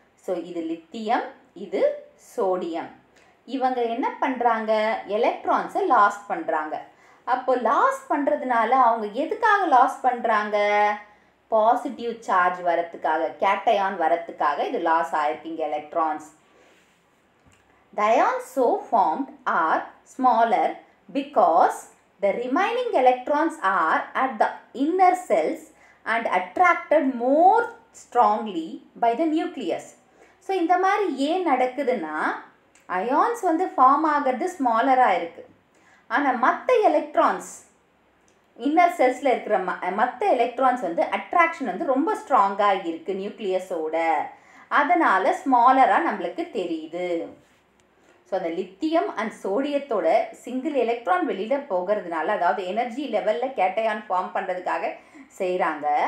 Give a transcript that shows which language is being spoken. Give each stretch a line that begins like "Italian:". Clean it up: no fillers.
Tamil: So இது lithium, இது sodium. இவங்க என்ன பண்ணுறாங்க? எலக்ட்ரான்ஸை லாஸ் பண்ணுறாங்க. அப்போ லாஸ் பண்ணுறதுனால அவங்க எதுக்காக லாஸ் பண்ணுறாங்க? பாசிட்டிவ் சார்ஜ் வரத்துக்காக, கேட்டயான் வரத்துக்காக இது loss ஆயிருக்கீங்க electrons.
English: The ions so formed are smaller because the remaining electrons are at the inner cells and attracted more strongly by the nucleus.
Tamil: So இந்த மாதிரி ஏன் நடக்குதுன்னா, அயான்ஸ் வந்து ஃபார்ம் ஆகிறது ஸ்மாலராக இருக்குது. ஆனால் மற்ற எலக்ட்ரான்ஸ், இன்னர் செல்ஸில் இருக்கிற மற்ற எலக்ட்ரான்ஸ் வந்து அட்ராக்ஷன் வந்து ரொம்ப ஸ்ட்ராங்காக இருக்குது நியூக்ளியஸோட. அதனால் ஸ்மாலராக நம்மளுக்கு தெரியுது. ஸோ அந்த லித்தியம் அண்ட் சோடியத்தோட சிங்கிள் எலக்ட்ரான் வெளியில் போகிறதுனால, அதாவது எனர்ஜி லெவலில் கேட்டயான் ஃபார்ம் பண்ணுறதுக்காக செய்கிறாங்க.